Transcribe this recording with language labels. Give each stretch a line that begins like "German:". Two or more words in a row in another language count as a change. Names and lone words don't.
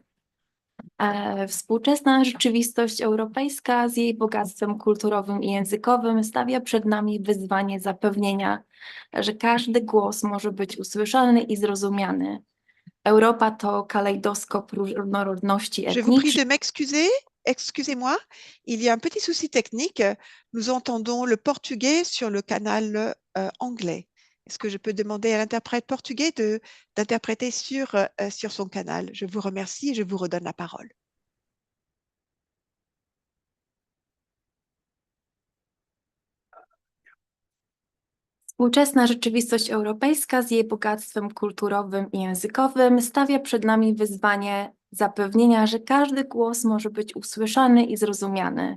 Polish: Współczesna rzeczywistość europejska z jej bogactwem kulturowym i językowym stawia przed nami wyzwanie zapewnienia, że każdy głos może być usłyszany i zrozumiany. Europa to kalejdoskop różnorodności
French: Je vous prie
Polish: etnicznej.
French: de m'excuser. Excusez-moi, il y a un petit souci technique. Nous entendons le portugais sur le canal anglais. Est-ce que je peux demander à l'interprète portugais d'interpréter sur son canal? Je vous remercie et je vous redonne la parole.
Polish: Współczesna rzeczywistość europejska z jej bogactwem kulturowym i językowym stawia przed nami wyzwanie zapewnienia, że każdy głos może być usłyszany i zrozumiany.